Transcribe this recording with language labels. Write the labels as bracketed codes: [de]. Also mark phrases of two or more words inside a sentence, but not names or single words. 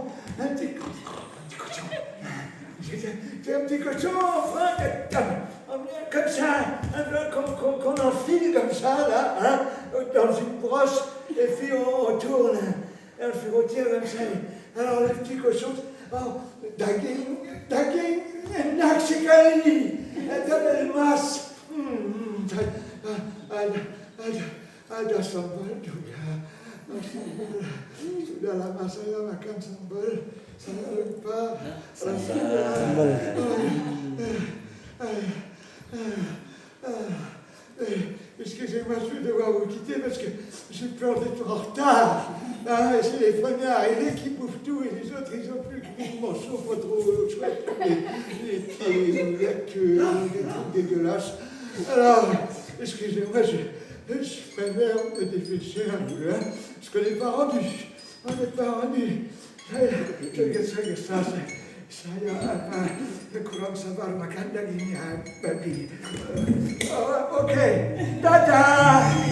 [fr] Un petit cochon. C'est un petit cochon, comme ça, qu'on enfile comme ça, là, hein, dans une broche, et puis on tourne. Et on fait rôtir comme ça. Alors le petit cochon, [id] daging, naksikali, ada masque, ada sambal juga. Sudah lama saya makan sambal, saya lupa. Sambal. [fr] Excusez-moi, je vais devoir vous quitter parce que j'ai peur d'être en retard. C'est les premiers arrivés qui bouffent tout et les autres, ils n'ont plus qu'une morceau pas trop chouette, les pieds ou la queue, des trucs dégueulasses. Alors, excusez-moi, je préfère me dépêcher un peu, hein, parce qu'on n'est pas rendu. On n'est pas rendu. [id] Saya kurang sabar makan dagingnya, babi. Oke, dadah.